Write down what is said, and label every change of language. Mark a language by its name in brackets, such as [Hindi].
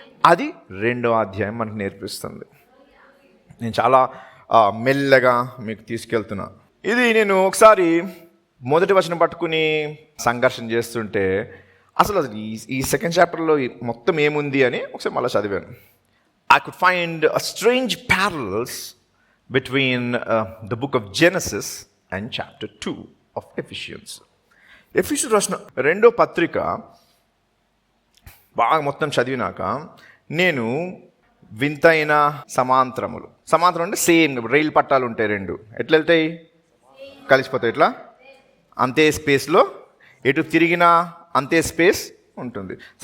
[Telugu] అది 2వ అధ్యాయం మనకు నేర్పిస్తుంది. నేను చాలా మెల్లగా మీకు తీసుకెళ్తున్నా. ఇది నేను ఒకసారి మొదటి వచనం పట్టుకుని సంఘర్షణ చేస్తుంటే అసలు ఈ సెకండ్ చాప్టర్లో మొత్తం ఏముంది అని ఒకసారి మళ్ళీ చదివాను. [English] I could find a strange parallels between the book of Genesis and chapter 2 of Ephesians. [Telugu] ఎఫెసీయులకు రాసిన 2వ పత్రిక బాగా మొత్తం చదివినాక నేను వింతైన సమాంతరం అంటే సేమ్ రైలు పట్టాలు ఉంటాయి, 2 ఎట్లా వెళ్తాయి? కలిసిపోతాయి. ఇట్లా అంతే స్పేస్లో ఎటు తిరిగినా అంతే స్పేస్ ఉంటుంది.